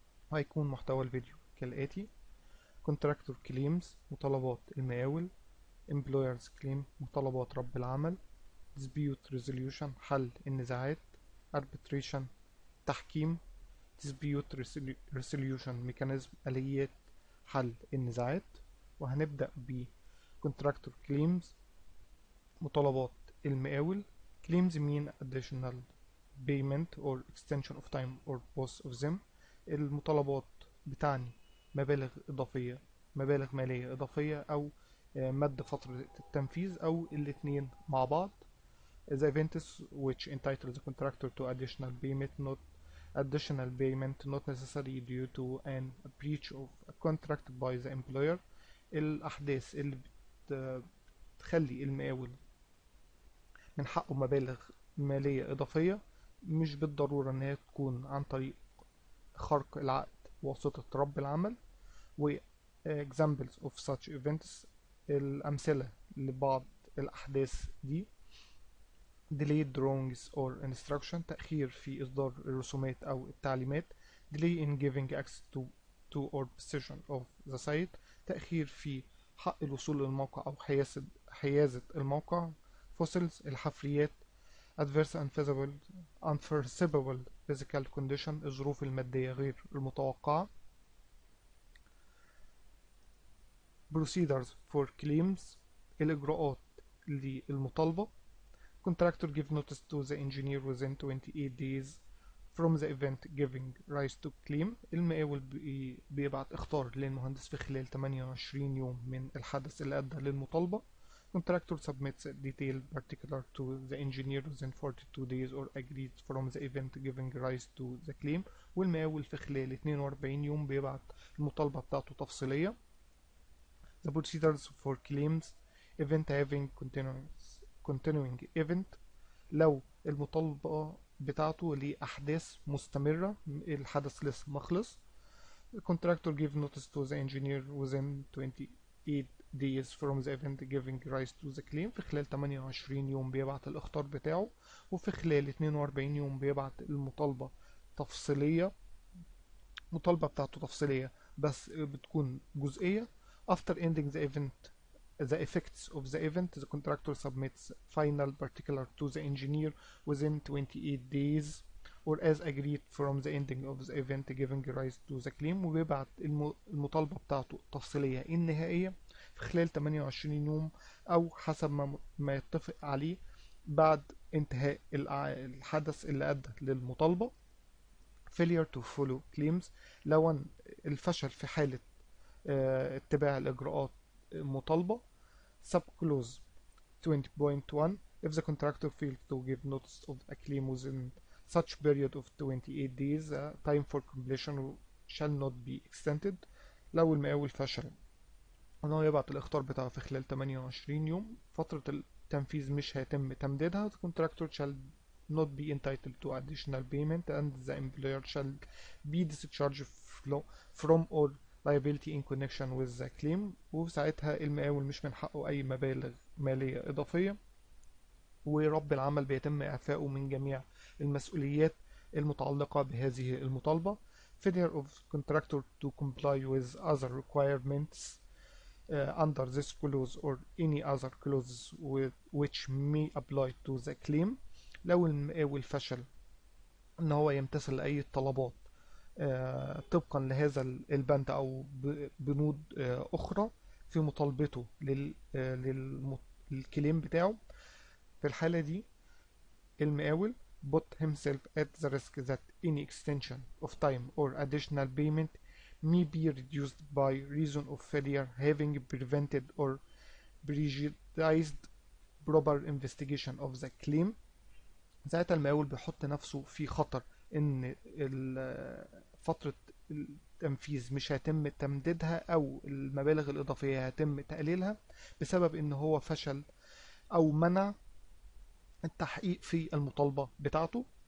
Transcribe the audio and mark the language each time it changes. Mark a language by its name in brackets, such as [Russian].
[Arabic] وهيكون محتوى الفيديو كالآتي: [English] Contractor Claims، [Arabic] مطالبات المقاول; [English] Employers Claim، [Arabic] مطالبات رب العمل; [English] Dispute Resolution، [Arabic] حل النزاعات; Arbitration، تحكيم; [English] dispute resolution mechanism، [Arabic] آليات حل النزاعات. وهنبدأ ب [English] contractor claims، [Arabic] مطالبات المقاول. [English] claims mean additional payment or extension of time or both of them. [Arabic] المطالبات بتعني مبالغ إضافية، مبالغ مالية إضافية، أو مد فترة التنفيذ، أو الاتنين مع بعض. [English] The events which entitle the contractor to additional payment not necessary due to an breach of a contract by the employer. [Arabic] الأحداث اللي بتخلي المقاول من حقه مبالغ مالية إضافية مش بالضرورة إن هي تكون عن طريق خرق العقد بواسطة رب العمل. [English] و examples of such events، [Arabic] الأمثلة لبعض الأحداث دي: [English] delayed drawings or instruction، [Arabic] تأخير في إصدار الرسومات أو التعليمات; [English] delay in giving access to or possession of the site، [Arabic] تأخير في حق الوصول للموقع أو حيازة الموقع; fossils، الحفريات; [English] adverse unforeseeable physical condition، [Arabic] الظروف المادية غير المتوقعة; [English] procedures for claims، [Arabic] الإجراءات للمطالبة. [English] Contractor give notice to the engineer within 28 days from the event giving rise to claim. [Arabic] المقاول بيبعت اخطار للمهندس في خلال 28 يوم من الحدث اللي أدى للمطالبة. [English] Contractor submits a detailed particular to the engineer within 42 days or agreed from the event giving rise to the claim. [Arabic] والمقاول في خلال 42 يوم بيبعت المطالبة بتاعته تفصيلية. [English] The procedures for claims: event having continuing event، [Arabic] لو المطالبة بتاعته لأحداث مستمرة، الحدث لسه مخلص. [English] contractor give notice to the engineer within 28 days from the event giving rise to the claim، [Arabic] في خلال 28 يوم بيبعت الإخطار بتاعه، وفي خلال 42 يوم بيبعت المطالبة تفصيلية. المطالبة بتاعته تفصيلية بس بتكون جزئية. [English] after ending the effects of the event, the contractor submits final particular to the engineer within 28 days or as agreed from the ending of the event giving rise to the claim. [Arabic] وبيبعت المطالبة بتاعته التفصيلية النهائية في خلال 28 يوم أو حسب ما يتفق عليه بعد انتهاء الحدث اللي أدى للمطالبة. [English] failure to follow claims، [Arabic] لو الفشل في حالة اتباع الإجراءات مطالبة. [English] Subclause 20.1: if the contractor fails to give notice of a claim within such period of 28 days, time for completion shall not be extended. [Arabic] لو المقاول فشل ان هو يبعت الاخطار بتاعه في خلال 28 يوم، فترة التنفيذ مش هيتم تمديدها. [English] The contractor shall not be entitled to additional payment and the employer shall be discharged from all liability in connection with the claim. [Arabic] وساعتها المقاول مش من حقه أي مبالغ مالية إضافية، ورب العمل بيتم إعفائه من جميع المسؤوليات المتعلقة بهذه المطالبة. [English] failure of contractor to comply with other requirements under this clause or any other clauses which may apply to the claim، [Arabic] لو المقاول فشل ان هو يمتثل اي طلبات طبقا لهذا البند او بنود اخرى في مطالبته للكليم بتاعه. في الحالة دي المقاول [English] put himself at the risk that any extension of time or additional payment may be reduced by reason of failure having prevented or prejudiced proper investigation of the claim. [Arabic] ساعتها المقاول بيحط نفسه في خطر ان فترة التنفيذ مش هيتم تمديدها او المبالغ الاضافية هيتم تقليلها بسبب ان هو فشل او منع التحقيق في المطالبة بتاعته.